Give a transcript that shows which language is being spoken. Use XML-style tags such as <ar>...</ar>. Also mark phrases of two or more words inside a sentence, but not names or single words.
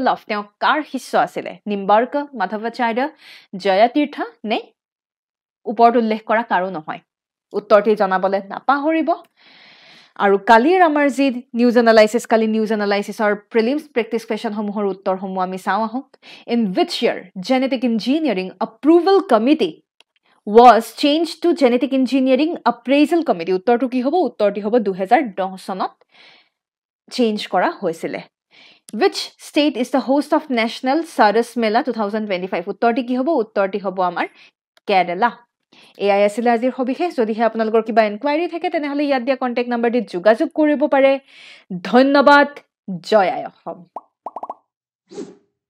<as>অফ তেওঁ কাৰ শিষ্য আছিলে নিম্বাৰ্ক মাধৱাচাৰ্য জয়া তীৰ্থ নে ওপৰত উল্লেখ কৰা কাৰো নহয় উত্তৰটি জনাবলৈ নাপাহৰিব আৰু কালিৰ আমাৰ যি</as> <en>news analysis</en> <as>কালি নিউজ এনালাইচিছৰ</as> <en>prelims practice</en> <as>কুৱেশ্যনসমূহৰ উত্তৰসমূহ আমি চাওঁ আহোঁ ইন</as> <en>which year genetic engineering approval committee was changed to genetic engineering appraisal committee</en> <as>উত্তৰটো কি হ'ব উত্তৰটি হ'ব 2010 চনত চেঞ্জ কৰা হৈছিলে</as> <en>which state is the host of national Saras Mela 2025</en> <as>উত্তৰটি কি হ'ব উত্তৰটি হ'ব আমাৰ কেৰালা এয়াই আছিলে আজিৰ সবিশেষ যদিহে আপোনালোকৰ কিবা এনকুৱাইৰি থাকে তেনেহ'লে ইয়াত দিয়া কণ্টেক্ট নাম্বাৰটিত যোগাযোগ কৰিব পাৰে ধন্যবাদ জয় আই অসম</as>